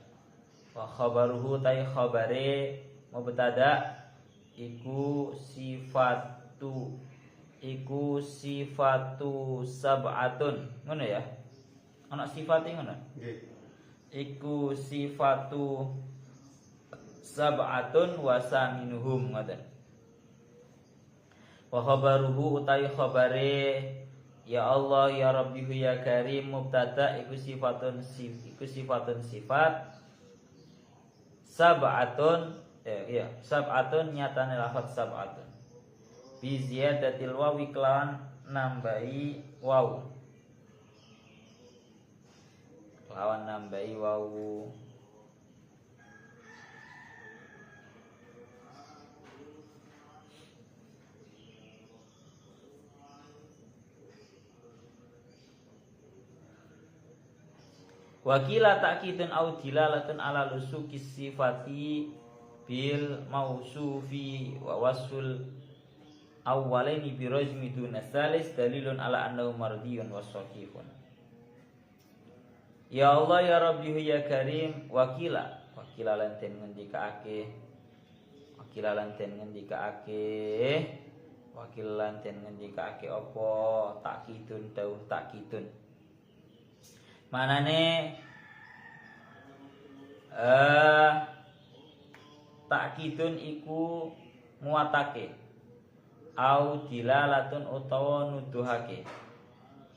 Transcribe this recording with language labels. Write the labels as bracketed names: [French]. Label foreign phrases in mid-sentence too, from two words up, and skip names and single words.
[Arabic] وخبره [Javanese] tai khabare mubtada iku [Arabic] صفة سبعة. [Javanese] Ngono ya? Ana sifate ngono? Nggih. [Arabic] Iku صفة سبعة وثامنهم ngoten. وخبره [Javanese] utai khabare [Arabic] يا الله يا ربي يا كريم [Javanese] mubtada iku [Arabic] صفة صفة سبعة سبعة [Javanese] nyatane lafaz [Arabic] سبعة بزيادة الواو [Javanese] kelawan nambahi wawu, kelawan nambahi wawu. [Arabic] وقيل تأكيد أو دلالة على لصوق الصفة بالموصوف ووصف الأولين بالرجم دون الثالث دليل على أنه مرضي وصحيح. يا الله يا ربي يا كريم, [Javanese] wakila lan den ngendikaake, wakila lan den ngendikaake apa ta'kidun dawuh ta'kidun. Manane ta'kidun iku muatake [Arabic] أو دلالة [Javanese] utawa nuduhake.